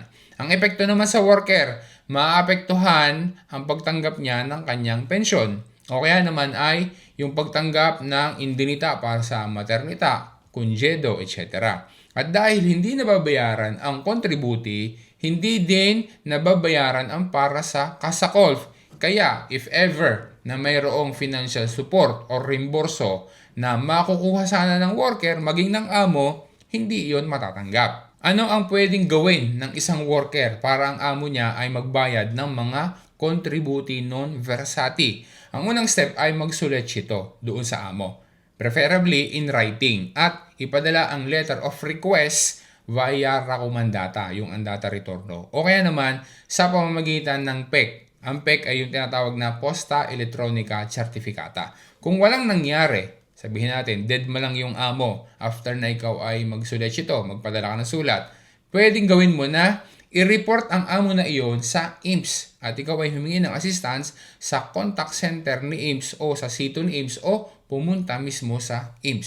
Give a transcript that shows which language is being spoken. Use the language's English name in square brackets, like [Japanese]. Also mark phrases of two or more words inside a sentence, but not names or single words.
[Filipino] Ang epekto naman sa worker, maapektuhan ang pagtanggap niya ng kanyang pensyon. O kaya naman ay yung pagtanggap ng indemnita para sa maternita, kunjedo, etc. At dahil hindi nababayaran ang contributi, hindi din nababayaran ang para sa Kasakolf. Kaya [English] if ever [Filipino] na mayroong [English] financial support [Filipino] o reimburso na makukuha sana ng worker maging ng amo, hindi iyon matatanggap. Ano ang pwedeng gawin ng isang worker para ang amo niya ay magbayad ng mga [Italian] contributi non versati? [Filipino] Ang unang step ay magsulat ito doon sa amo. [English] Preferably in writing [Filipino] at ipadala ang [English] letter of request [Filipino] via Rakomandata, yung [Italian] Andata Retorno. [Filipino] O kaya naman sa pamamagitan ng PEC. Ang PEC ay yung tinatawag na [Italian] Posta Electronica Certificata. [Filipino] Kung walang nangyari, sabihin natin, dead mo lang yung amo after na ikaw ay magsulat ito, magpadala ka ng sulat, pwedeng gawin mo na i-report ang amo na iyon sa IMS at ikaw ay humingi ng assistance sa [English] contact center [Filipino] ni IMS o sa sito ni IMS o pumunta mismo sa IMS.